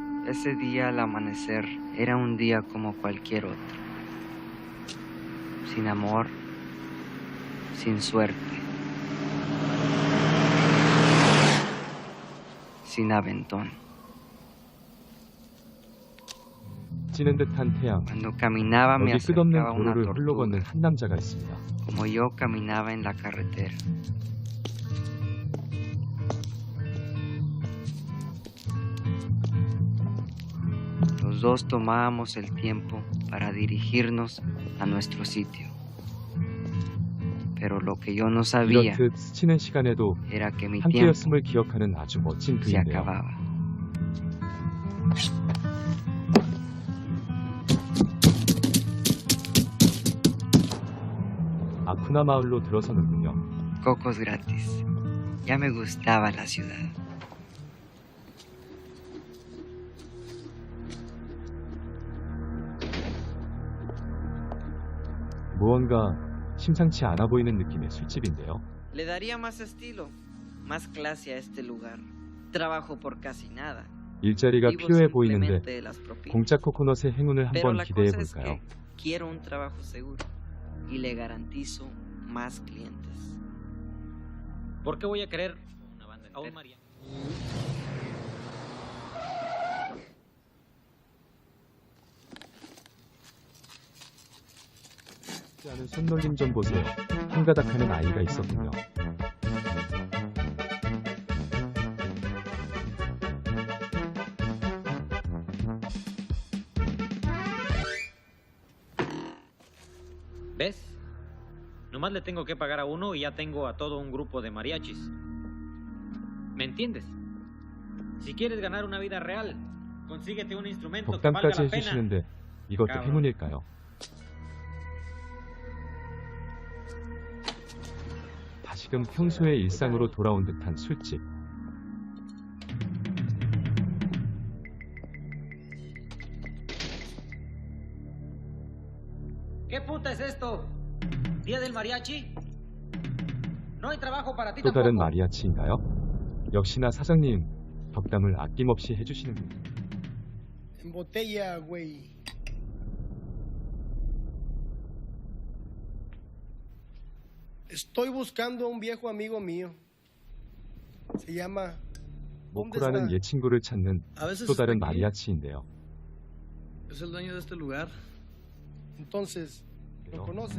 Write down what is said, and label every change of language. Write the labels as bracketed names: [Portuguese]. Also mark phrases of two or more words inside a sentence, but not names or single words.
[Spanish] Ese día al amanecer era un día como cualquier otro. Sin amor, sin suerte, sin aventón. [Korean] 찌는 듯한 태양. [Spanish] Cuando caminaba me [Korean] 여기 끝없는 [Spanish] acercaba una [Korean] 도로를 홀로 걷는 [Spanish] tortuga, [Korean] 한 남자가 있습니다. [Spanish] como yo caminaba en la carretera. Los dos tomábamos el tiempo para dirigirnos a nuestro sitio. Pero lo que yo no sabía [Korean] 이렇듯 스치는 시간에도 [Spanish] era que mi tiempo [Korean] 함께였음을 기억하는 아주 멋진 [Spanish] se [Korean] 그인데요. [Spanish] acababa. [Korean] 아쿠나 마을로 들어서는군요. [Spanish] Cocos gratis. Ya me gustaba la ciudad. [Korean] 무언가 심상치 않아 보이는 느낌의 술집인데요. [Spanish] Le daría más estilo, más clase a este lugar. Trabajo por casi nada. [Korean] 일자리가 [Spanish] Vivo [Korean] 필요해 [Spanish] simplemente [Korean] 보이는데 [Spanish] de las propinas. [Korean] 공짜 코코넛의 행운을 [Spanish] Pero [Korean] 한번 [Spanish] la [Korean] 기대해 [Spanish] cosa es [Korean] 볼까요? [Spanish] que quiero un trabajo seguro y le garantizo más clientes. ¿Por qué voy a querer una banda entera? A un mariachi. [Korean] 하는 손놀림 좀 보세요. 한가닥하는 아이가 있었군요. [Spanish] ¿Ves? Nomás le tengo que pagar a uno y ya tengo a todo un grupo de mariachis. ¿Me entiendes? Si quieres ganar una vida real, consíguete un instrumento que valga [Korean] 덕담까지 [Spanish] la pena. [Korean] 해주시는데 이것도 행운일까요? 다시금 평소의 일상으로 돌아온 듯한 술집. [Spanish] ¿Qué puta es esto? ¿Día del mariachi? No hay trabajo para ti [Korean] 또 다른 [Spanish] tampoco. [Korean] 마리아치인가요? 역시나 사장님 덕담을 아낌없이 해주시는군요. [Spanish] En botella, güey. Estoy buscando a un viejo amigo mío. Se llama... [Korean] 모코라는 옛 친구를 찾는 [Spanish] A veces [Korean] 또 [Spanish] está [Korean] 다른 [Spanish] aquí. [Korean] 마리아치인데요. [Spanish] Es el dueño de este lugar. Entonces, ¿lo conocen?